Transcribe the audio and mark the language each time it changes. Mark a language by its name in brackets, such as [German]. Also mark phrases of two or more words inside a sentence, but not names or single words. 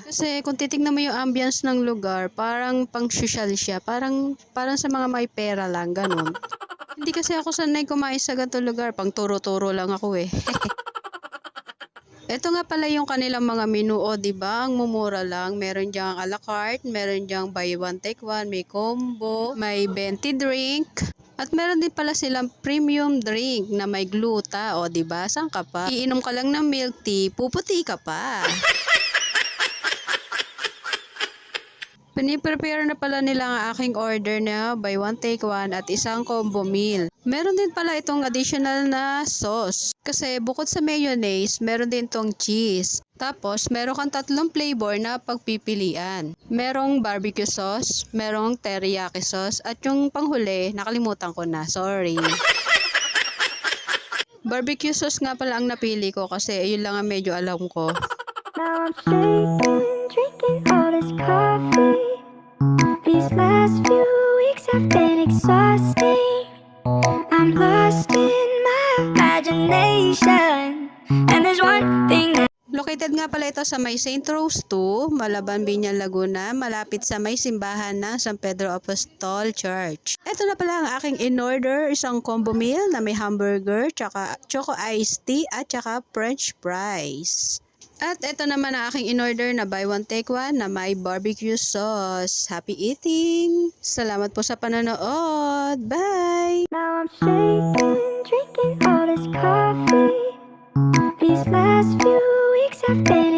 [Filipino] Kasi kung titignan mo yung ambience ng lugar, parang pang-social siya. Parang sa mga may pera lang, ganun. Hindi kasi ako sanay kumain sa ganitong lugar, pang turo-turo lang ako eh. Ito nga pala yung kanilang mga menu, o diba? Ang mumura lang. Meron diyang [English] a la carte, [Filipino] meron diyang [English] buy one take one, [Filipino] may combo, may 20 drink. At meron din pala silang [English] premium drink [Filipino] na may gluta, o diba? Saan ka pa? Iinom ka lang ng [English] milk tea, [Filipino] puputi ka pa. Piniprepare na pala nila ang aking order na [English] buy one take one [Filipino] at isang [English] combo meal. [Filipino] Meron din pala itong additional na sauce. Kasi bukod sa mayonnaise, meron din itong cheese. Tapos, meron kang tatlong flavor na pagpipilian. Merong [English] barbecue sauce, [Filipino] merong [English] teriyaki sauce, [Filipino] at yung panghuli, nakalimutan ko na, sorry. [English] Barbecue sauce [Filipino] nga pala ang napili ko kasi yun lang ang medyo alam ko. [English] Now I'm shaking, drinking all this coffee. These last few weeks have been exhausting. I'm lost in my imagination. And there's one thing that [Filipino] Located nga pala ito sa may St. Rose 2, Malaban, Binyan, Laguna, malapit sa may simbahan ng San Pedro Apostol Church. Ito na pala ang aking in-order, isang [English] combo meal [Filipino] na may hamburger, tsaka [English] choco iced tea, [Filipino] at tsaka [English] french fries. [Filipino] At ito naman ang aking in-order na [English] buy one take one [Filipino] na may [English] barbecue sauce. Happy eating! [Filipino] Salamat po sa panonood! Bye! [English] now I'm shaking, drinking all this coffee. These last few weeks have been